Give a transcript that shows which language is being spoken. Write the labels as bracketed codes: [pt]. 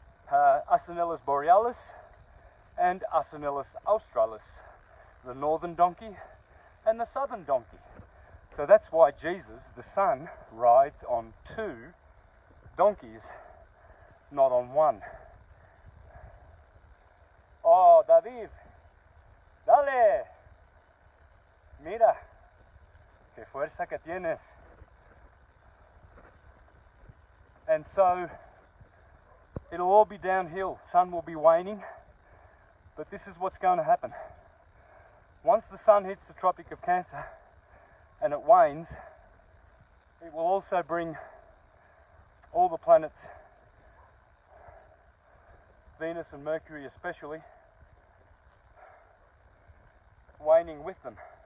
[en] Asinellus borealis and Asinellus australis, the northern donkey and the southern donkey. So that's why Jesus, the sun, rides on 2 donkeys, not on 1. [es] Oh, David, dale, mira, qué fuerza que tienes. [en] And so it'll all be downhill. Sun will be waning, but this is what's going to happen. Once the sun hits the Tropic of Cancer and it wanes, it will also bring all the planets, Venus and Mercury especially, waning with them.